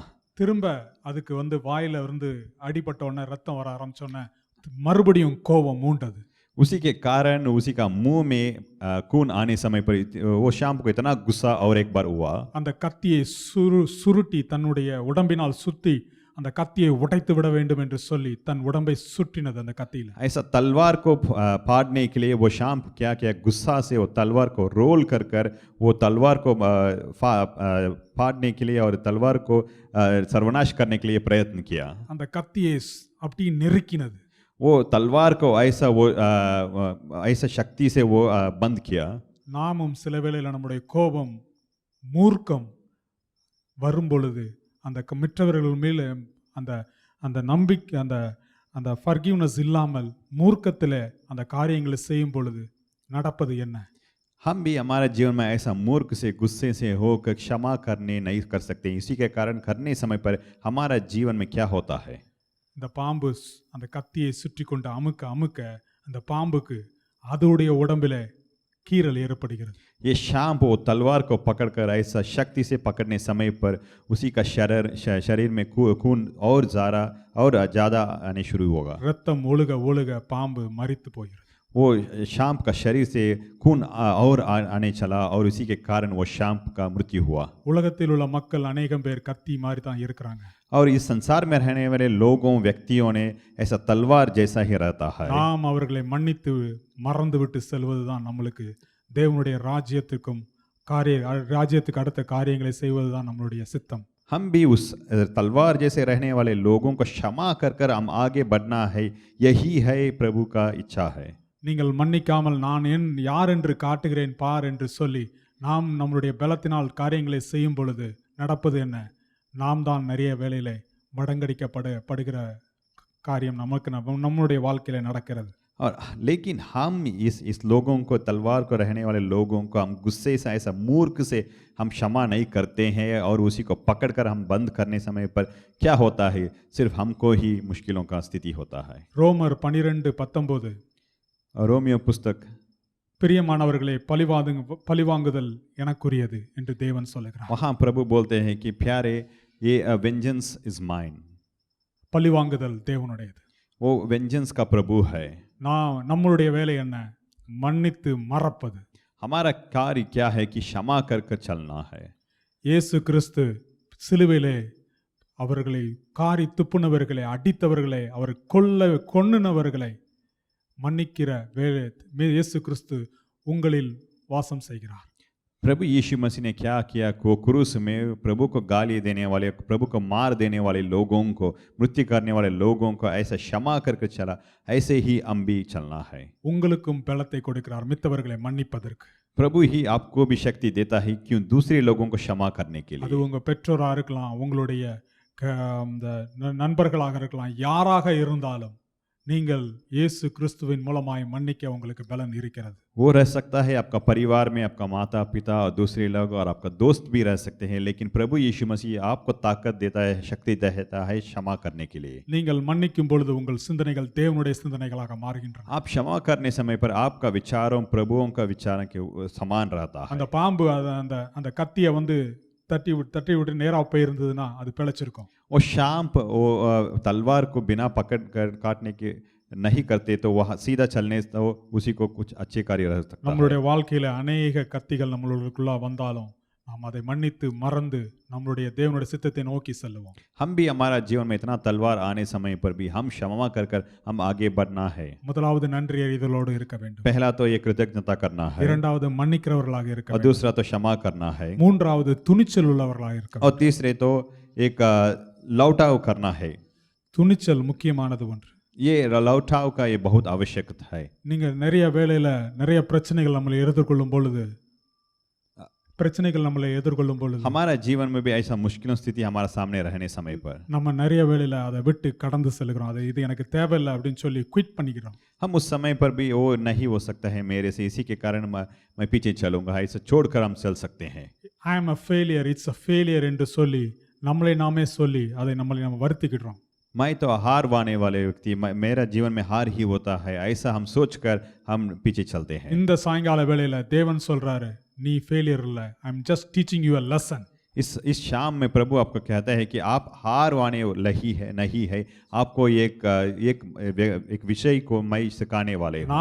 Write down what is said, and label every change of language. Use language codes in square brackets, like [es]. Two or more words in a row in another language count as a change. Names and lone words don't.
[ta] திரும்ப அதுக்கு வந்து வாயில இருந்து அடிபட்ட உடனே ரத்தம் வர ஆரம்பிச்ச உடனே மறுபடியும் கோபம் மூண்டது. [hi] उसी के कारण उसी का मुंह में खून आने समय पर वो शाम्प को इतना गुस्सा और एक बार हुआ। [ta] அந்த கத்தியை சுருட்டி தன்னுடைய உடம்பினால் சுத்தி அந்த கத்தியை உடைத்து விட வேண்டும் என்று சொல்லி தன் உடம்பை சுற்றினது அந்த கத்தியில. [hi] ऐसा तलवार को फाड़ने के लिए वो शाम्प क्या किया, गुस्सा से वो तलवार को रोल कर वो तलवार को फाड़ने के लिए और तलवार को सर्वनाश करने के लिए प्रयत्न किया। [ta] அந்த கத்தியை அப்படி நெருக்கினது. [hi] वो तलवार को ऐसा शक्ति से वो बंद किया। [ta] நாமும் சில வேளையில நம்முடைய கோபம் மூர்க்கம் வரும் பொழுது அந்த மற்றவர்கள் மேல அந்த அந்த நம்பிக்கை அந்த ஃபர்கிவ்னஸ் இல்லாமல் மூர்க்கத்தில் அந்த காரியங்களை செய்யும் பொழுது நடப்பது என்ன? [hi] हम भी हमारे जीवन में ऐसा मूर्ख से गुस्से से होकर क्षमा करने नहीं कर सकते। इसी के कारण करने समय पर हमारा जीवन में क्या होता है, [ta] இந்த பாம்பு அந்த கத்தியை சுற்றி கொண்டு அமுக்க அந்த பாம்புக்கு அதோடைய உடம்பில கீறல் ஏற்படுகிறது. [hi] ये शाम्प वो तलवार को पकड़कर ऐसा शक्ति से पकड़ने समय पर उसी का शरीर में खून और ज़्यादा आने शुरू होगा। [ta] ரத்தம் ஒழுக பாம்பு மரித்து போகிறது. [hi] वो शाम्प का शरीर से खून और आने चला और उसी के कारण वो शाम्प का मृत्यु हुआ। [ta] உலகத்தில் உள்ள மக்கள் अनेகம் பேர் கத்தி மாதிரி தான் இருக்கிறாங்க. [hi] और इस संसार में रहने वाले लोगों व्यक्तियों ने ऐसा तलवार जैसा ही रहता है। [ta] நாம் அவர்களை மன்னித்து மறந்து விட்டு செல்வதுதான் நம்மளுக்கு தேவனுடைய ராஜ்யத்துக்கு அடுத்த காரியங்களை செய்வதுதான் நம்மளுடைய சித்தம். [hi] हम भी उस तलवार जैसे रहने वाले लोगों को क्षमा कर हम आगे बढ़ना है, यही है प्रभु का इच्छा है। [ta] நீங்கள் மன்னிக்காமல் நான் யார் என்று காட்டுகிறேன் பார் என்று சொல்லி நாம் நம்மளுடைய பலத்தினால் காரியங்களை செய்யும் பொழுது நடப்பது என்ன? நாம் தான் நிறைய வேளையிலே மடங்கடிக்கப்படுகிற காரியம் நமக்கு நம்மளுடைய வாழ்க்கையில நடக்கிறது. [hi] और लेकिन हम इस लोगों को, तलवार को रहने वाले लोगों को हम गुस्से से, ऐसा मूर्ख से हम क्षमा नहीं करते हैं और उसी को पकड़कर हम बंद करने समय पर क्या होता है, सिर्फ हमको ही मुश्किलों का स्थिति होता है। [ta] ரோமர் 12:19 [hi] रोमियो पुस्तक, [ta] பிரியமானவர்களே பழிவாங்குதல் எனக்குரியது என்று தேவன் சொல்லுகிறார். [hi] वहाँ प्रभु बोलते हैं कि प्यारे ये [en] vengeance is mine, [ta] பழிவாங்குதல் தேவனுடையது. [hi] वो वेंजेंस का प्रभु है। [ta] நம்மளுடைய வேலை என்ன? மன்னித்து மறப்பது. [hi] हमारा कार्य क्या है कि क्षमा कर चलना है। [ta] இயேசு கிறிஸ்து சிலுவையிலே அவர்களை காரி துப்புனவர்களை, அடித்தவர்களை, அவர் கொன்னுனவர்களை மன்னிக்கிற வேலை இயேசு கிறிஸ்து உங்களில் வாசம் செய்கிறார். [hi] प्रभु यीशु मसीह ने क्या किया, को क्रूस में प्रभु को गाली देने वाले, प्रभु को मार देने वाले लोगों को, मृत्यु करने वाले लोगों को ऐसा क्षमा करके चला, ऐसे ही हम भी चलना है। [ta] உங்களுக்கும் பலத்தை கொடுக்கிறார் மித்தவர்களை மன்னிப்பதற்கு. [hi] प्रभु ही आपको भी शक्ति देता है क्यों दूसरे लोगों को क्षमा करने के लिए। [ta] அது உங்க பெற்றோரா இருக்கலாம், உங்களுடைய நண்பர்களாக இருக்கலாம், யாராக இருந்தாலும் நீங்கள் இயேசு கிறிஸ்துவின் மூலமாய் மன்னிக்க உங்களுக்கு பலன் இருக்கிறது. [hi] वो रह सकता है आपका परिवार में, आपका माता पिता और दूसरे लोग और आपका दोस्त भी रह सकते हैं, लेकिन प्रभु यीशु मसीह आपको ताकत देता है, शक्ति देता है क्षमा करने के लिए। [ta] நீங்கள் மன்னிக்கும் பொழுது உங்கள் சிந்தனைகள் தேவனுடைய சிந்தனைகளாக மாறுகின்றன. [hi] आप क्षमा करने समय पर आपका विचारों प्रभुओं का विचार के समान रहता है। [ta] அந்த பாம்பு அந்த கத்தியை வந்து தட்டி விட்டு நேரா போயிருந்ததுன்னா அது பிழைச்சிருக்கும். [hi] वो शाम वो तलवार को बिना पकड़ कर काटने के नहीं करते तो वह सीधा चलने तो उसी को कुछ अच्छे कार्य रह सकता है। [ta] நம்மளுடைய வாழ்க்கையில அநேக கத்திகள் நம்மளுக்குள்ள வந்தாலும் நாம் அதை மன்னித்து மறந்து நம்மளுடைய தேவனுடைய சித்தத்தை நோக்கி செல்லுவோம். [hi] हम भी हमारा जीवन में इतना तलवार आने समय पर भी हम क्षमा कर कर हम आगे बढ़ना है। [ta] முதலாவது நன்றி அறிதலோடு இருக்க வேண்டும். [hi] पहला तो ये कृतज्ञता करना है [ta] இரண்டாவது மன்னிக்கிறவர்களாக இருக்க और வேண்டும். [hi] दूसरा तो क्षमा करना है [ta] மூன்றாவது துணிச்சல் உள்ளவர்களாக இருக்க வேண்டும். [hi] और तीसरे तो एक लौटाव करना है। [ta] துணிச்சல் முக்கியமானது ஒன்று. [hi] ये लौटाव का ये बहुत आवश्यक है। [ta] நீங்க நிறைய வேளையில நிறைய பிரச்சனைகள் நம்மளை எதிர்கொள்ளும் பொழுது [hi] हमारा जीवन में भी ऐसा मुश्किल स्थिति हमारा सामने रहने समय पर [ta] நம்ம நிறைய வேளையில அதை விட்டு கடந்து செல்கிறோம். அது இது எனக்கு தேவையில்லை அப்படின்னு சொல்லி குவிட் பண்ணிக்கிறோம். [hi] हम उस समय पर भी वो नहीं हो सकता है मेरे से, इसी के कारण मैं पीछे चलूंगा, ऐसा छोड़कर हम चल सकते हैं। [en] I am a failure, it's a failure [ta] என்று சொல்லி நம்மளை நாமே சொல்லி அதை நம்ம வருத்திக்கிடுறோம். [hi] मैं तो हार वाने वाले व्यक्ति, मेरा जीवन में हार ही होता है, ऐसा हम सोचकर हम पीछे चलते हैं। [ta] இந்த சாயங்கால வேளையில தேவன் சொல்றாரு, நீ ஃபெயிலியர் இல்ல, [en] I am just teaching you a lesson. [hi] इस शाम में प्रभु आपको कहता है कि आप हार वाने नहीं है, आपको एक विषय को मैं सिखाने वाले हूं।